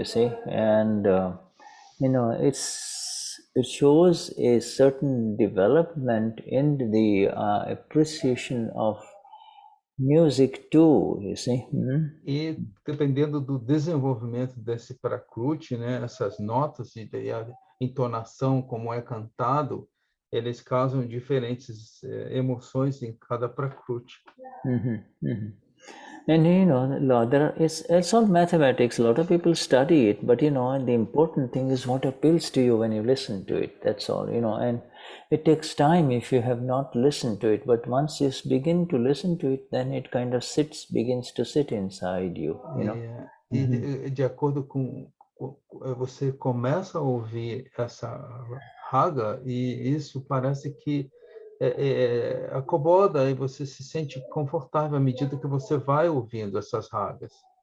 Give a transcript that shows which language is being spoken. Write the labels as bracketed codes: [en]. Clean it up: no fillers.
[en] You see, and it shows a certain development in the appreciation of music too, you see. [pt] E dependendo do desenvolvimento desse prakriti, né, essas notas e a entonação, como é cantado, eles causam diferentes emoções em cada prakriti. [en] And it's all mathematics. A lot of people study it, but the important thing is what appeals to you when you listen to it. That's all, and it takes time if you have not listened to it, but once you begin to listen to it, then it kind of begins to sit inside you, [pt] E de acordo com você começa a ouvir essa raga, e isso parece que acomoda, e você se sente confortável à medida que você vai ouvindo essas ragas.